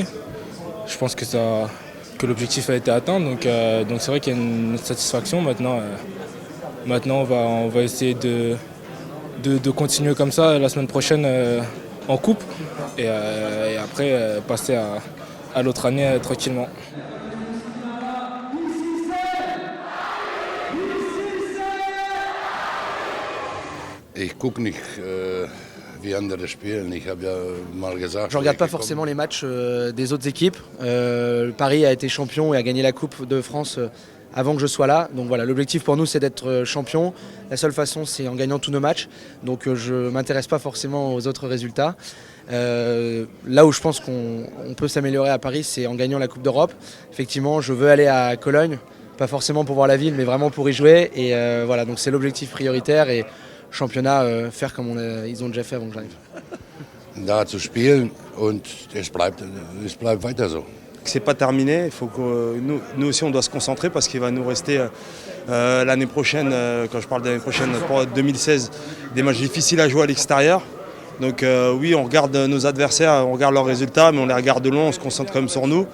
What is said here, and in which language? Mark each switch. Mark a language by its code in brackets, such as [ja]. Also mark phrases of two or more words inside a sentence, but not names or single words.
[fr] Je pense que l'objectif a été atteint, donc c'est vrai qu'il y a une satisfaction. Maintenant, on va essayer de continuer comme ça la semaine prochaine en coupe et après passer à l'autre année tranquillement. [de] Ich gucke nicht, wie andere spielen. Ich habe ja mal gesagt. [fr] Je ne regarde pas forcément les matchs des autres équipes. Paris a été champion et a gagné la Coupe de France avant que je sois là. Donc voilà, l'objectif pour nous c'est d'être champion. La seule façon c'est en gagnant tous nos matchs. Donc je ne m'intéresse pas forcément aux autres résultats. Là où je pense qu'on peut s'améliorer à Paris, c'est en gagnant la Coupe d'Europe. Effectivement, je veux aller à Cologne, pas forcément pour voir la ville, mais vraiment pour y jouer. Et voilà, donc c'est l'objectif prioritaire. Et championnat, faire comme ils ont déjà fait avant que j'arrive. [de] Da zu spielen und es bleibt weiter so. [fr] C'est pas terminé, il faut que nous aussi on doit se concentrer parce qu'il va nous rester l'année prochaine, quand je parle de l'année prochaine pour 2016, des matchs difficiles à jouer à l'extérieur. Donc oui, on regarde nos adversaires, on regarde leurs résultats, mais on les regarde de loin, on se concentre quand même sur nous.